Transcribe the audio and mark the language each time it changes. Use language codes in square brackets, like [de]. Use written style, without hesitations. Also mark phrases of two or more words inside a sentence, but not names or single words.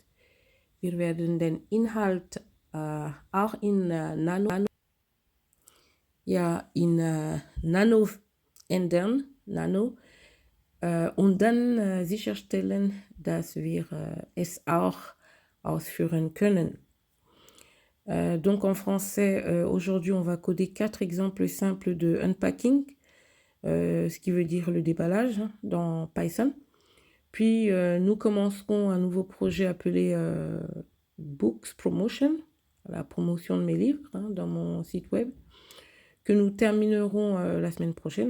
[de] Wir werden den Inhalt auch in Nano ändern, und dann sicherstellen, dass wir es auch ausführen können. [fr] Donc en français, aujourd'hui on va coder 4 exemples simples de unpacking, ce qui veut dire le déballage dans Python. Puis nous commencerons un nouveau projet appelé Books Promotion, la promotion de mes livres dans mon site web, que nous terminerons la semaine prochaine.